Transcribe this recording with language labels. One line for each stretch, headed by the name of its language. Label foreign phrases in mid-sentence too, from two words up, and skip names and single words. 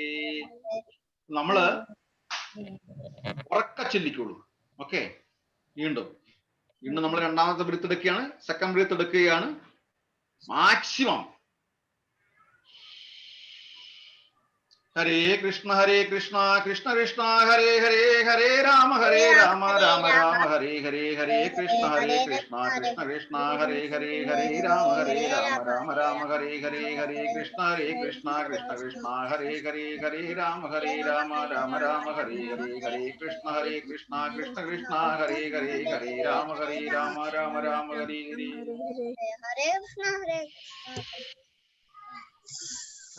Malayalam: നമ്മള് ഉറക്ക ചൊല്ലിക്കോളൂ. ഓക്കെ, വീണ്ടും നമ്മൾ രണ്ടാമത്തെ ബ്രീത്ത് എടുക്കുകയാണ്,
English: second breath
Malayalam: എടുക്കുകയാണ്. മാക്സിമം.
Sanskrit: ഹരേ കൃഷ്ണ കൃഷ്ണ കൃഷ്ണ ഹരേ ഹരേ, ഹരേ രാമ രാമ രാമ ഹരേ ഹരേ, ഹരേ കൃഷ്ണ കൃഷ്ണ കൃഷ്ണ ഹരേ ഹരേ, ഹരേ രാമ രാമ ഹരേ ഹരേ, ഹരേ കൃഷ്ണ കൃഷ്ണ കൃഷ്ണ ഹരേ ഹരേ, ഹരേ രാമ രാമ രാമ ഹരേ ഹരേ, ഹരേ കൃഷ്ണ കൃഷ്ണ കൃഷ്ണ ഹരേ ഹരേ, ഹരേ രാമ രാമ ഹരേ ഹരേ.